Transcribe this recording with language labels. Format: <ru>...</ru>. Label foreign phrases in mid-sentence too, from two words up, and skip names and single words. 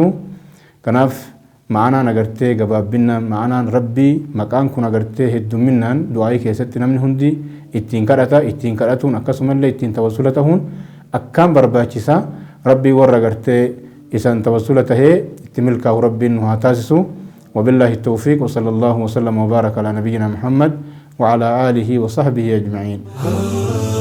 <om>Kanaaf ma'anaan agartee gabaabbinaan ma'anaan rabbii maqaan kun agartee hedduminaan du'aayii keessatti namni hundi ittiin kadhata. Ittiin kadhatuun akkasumallee ittiin tawassula ta'uun akkaan barbaachisaa. Rabbii warra agartee isaan tawassula tahee itti milkaa'u rabbiin nu haa taasisu.</om> <ar>وبالله التوفيق وصلى الله وسلم وبارك على نبينا محمد وعلى آله وصحبه أجمعين.</ar>